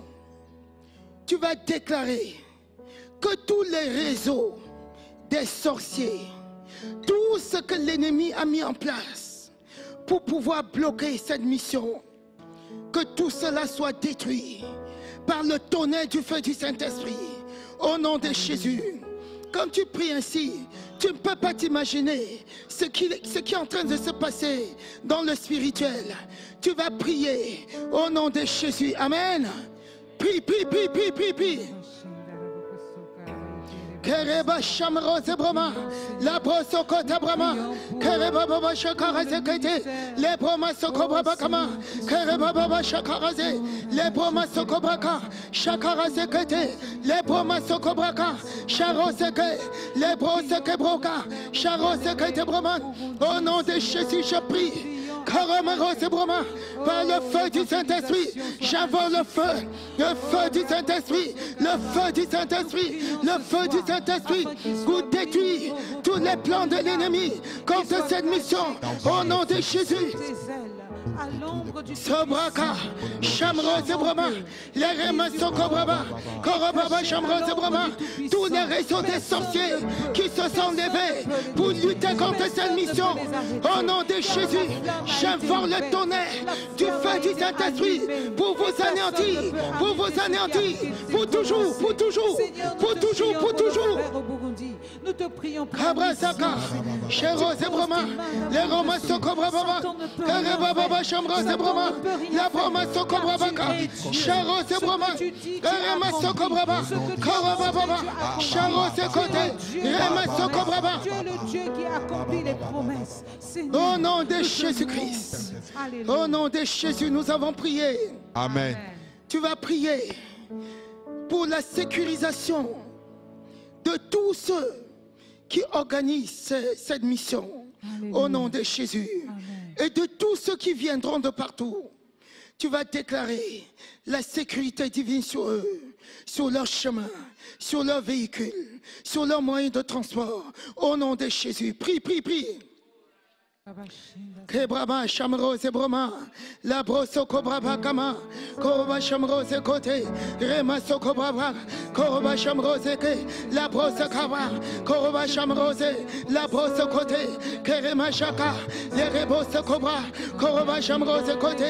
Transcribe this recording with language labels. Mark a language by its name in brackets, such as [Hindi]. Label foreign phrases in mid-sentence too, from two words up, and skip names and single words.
[French] Tu vas déclarer que tous les réseaux des sorciers, tout ce que l'ennemi a mis en place pour pouvoir bloquer cette mission, que tout cela soit détruit par le tonnerre du feu du Saint-Esprit, au nom de Jésus. Quand tu pries ainsi, tu ne peux pas t'imaginer ce qui est en train de se passer dans le spirituel. Tu vas prier au nom de Jésus. Amen. Prie, prie, prie, prie, prie, prie. Kereba Shamrose Brahma, la Brosokota Brahma, Kereba Baba Shakaraze Kete, les Brahma Sokobra Kama, Kereba Baba Shakaraze, les Brahma Sokobraka, Shakaraze Kete, les Brahma Sokobraka, Charose Ke, les Broseke Broka, Charose Kete Brahman. Au nom de Jésus, je prie. Par le feu du Saint-Esprit, j'invoque le feu du Saint-Esprit, le feu du Saint-Esprit, le feu du Saint-Esprit, pour détruire tous les plans de l'ennemi contre cette mission, au nom de Jésus. Sobraka, Chamrose Brahma, les Remas Sokobraba, Korobaba Chamrose Brahma, tous les réseaux des sorciers qui se sont levés pour lutter contre cette mission. Au nom de Jésus, j'invoque le tonnerre du feu du Saint-Esprit pour vous anéantir, pour toujours, pour toujours, pour toujours, pour toujours. Nous te prions pour Kabrasaka, Chéros et Brahma, les Romas Sokobraba, Karebaba Chamrose Brahma, la Brahma Sokobrabaka, Chéros et Brahma, Karema Sokobraba, Korobaba, Chéros et Côté, Rema Sokobraba. Tu es le Dieu qui accomplit les promesses. Au nom de Jésus-Christ, au nom de Jésus, nous avons prié. Amen. Tu vas prier pour la sécurisation de tous ceux qui organisent cette mission. Alléluia. Au nom de Jésus. Amen. Et de tous ceux qui viendront de partout. Tu vas déclarer la sécurité divine sur eux, sur leur chemin, sur leur véhicule, sur leurs moyens de transport. Au nom de Jésus. Prie, prie, prie. Kebraba Chamrose Brahma, la Brosoko Brava Kama, Koroba Chamrose Kote, Rema Soko Brava, Koroba Chamrose Ke, la Brosakava, Koroba Chamrose, la Brosokote, Kerema Shaka, les Rebos Cobra, Koroba Chamrose Kote.